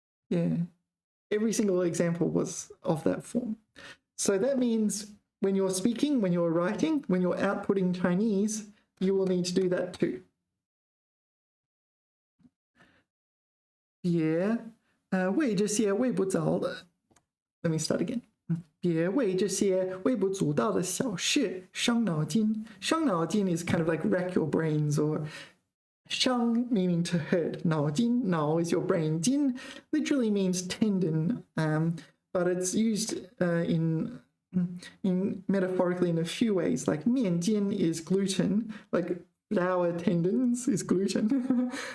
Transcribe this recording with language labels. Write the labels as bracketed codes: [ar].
[en] Yeah, every single example was of that form. So that means when you're speaking, when you're writing, when you're outputting Chinese, you will need to do that too. Yeah, [zh] 为这些微不足道 [en] Let me start again. [zh] 别为这些微不足道的小事伤脑筋。 [en] 伤脑筋 is kind of like rack your brains, or 伤 meaning to hurt. 脑筋 脑 is your brain. 筋 literally means tendon, but it's used in metaphorically in a few ways. Like 面筋 is gluten, like flour tendons is gluten.